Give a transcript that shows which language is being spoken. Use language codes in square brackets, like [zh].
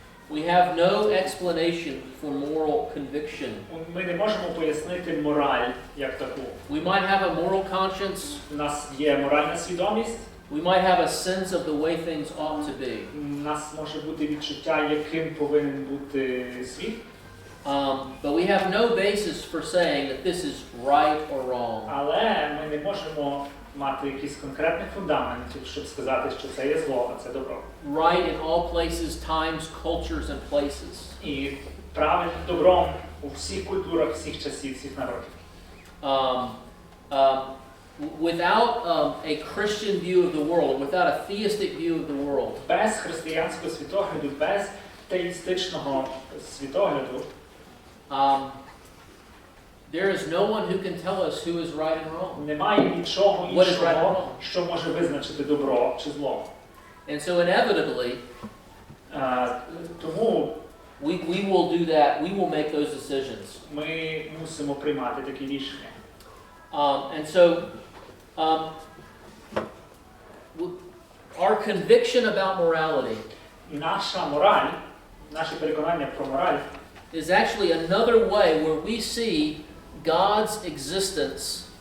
[en] we have no explanation for moral conviction. [uk] ми не можемо пояснити мораль як таку. [en] We might have a moral conscience. [uk] У нас є моральна свідомість. [en] We might have a sense of the way things ought to be. [uk] У нас може бути відчуття, яким повинен бути світ. [en] But we have no basis for saying that this is right or wrong. [uk] Але ми не можемо мати якийсь конкретний фундамент, щоб сказати, що це є зло, а це добро. [en] Right in all places, times, cultures, and places. [uk] І правильним добром у всіх культурах, всіх часів, всіх народів. [en] Without a Christian view of the world, without a theistic view of the world, [uk] Без християнського світогляду, без теїстичного світогляду, [en] there is no one who can tell us who is right and wrong. [uk] немає нічого [en] What is right and [uk] іншого, [en] wrong? [uk] що може визначити добро чи зло. [en] And so inevitably, [uk] Тому [en] we will do that. We will make those decisions. [uk] ми мусимо приймати такі рішення. [en] And so, our conviction about morality [uk] Наша мораль, наше переконання про мораль [en] is actually another way where we see God's existence